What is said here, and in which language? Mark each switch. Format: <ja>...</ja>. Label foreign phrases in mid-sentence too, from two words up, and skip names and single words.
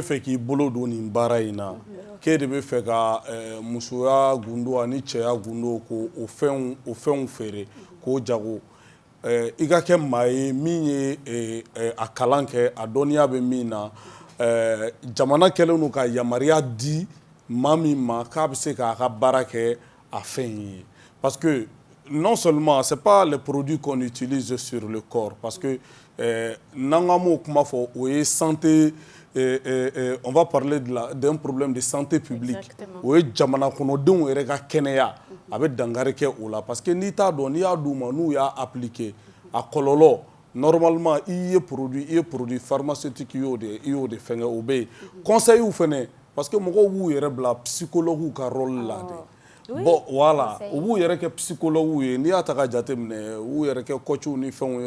<bm>fɛ k'i bolo don nin baara in na k'e de bɛ fɛ ka musoya gundo ani cɛya gundo k'o fɛnw feere k'o jago i ka kɛ maa ye min ye a kalan kɛ a dɔnniya bɛ min na jamana kɛlen don ka yamaruya di maa min ma k'a bɛ se k'a ka baara kɛ a fɛn ye</bm> <fr>parce que non seulement c'est pas les produits qu'on utilise sur le corps parce que</fr> <bm>n'an ka m'o kuma fɔ o ye santé</bm> <fr>on va parler d'un problème de santé publique</fr> <bm>o ye jamana kɔnɔdenw yɛrɛ ka kɛnɛya a bɛ dankari kɛ o la</bm> <fr>parce que</fr> <bm>n'i t'a dɔn n'i y'a d'u ma n'u y'a appliquer a kɔlɔlɔ normalement i ye</bm> <fr>produit pharmaceutique</fr> <bm>i y'o de fɛngɛ o bɛ yen conseils fɛnɛ</bm> <fr>parce que</fr> <bm>mɔgɔw b'u yɛrɛ bila psychologue ka rôle la</bm> <fr>de bon voilà</fr> <bm>u b'u yɛrɛ kɛ psychologue ye n'i y'a ta ka jateminɛ u yɛrɛ kɛ coachw ni fɛnw ye</bm>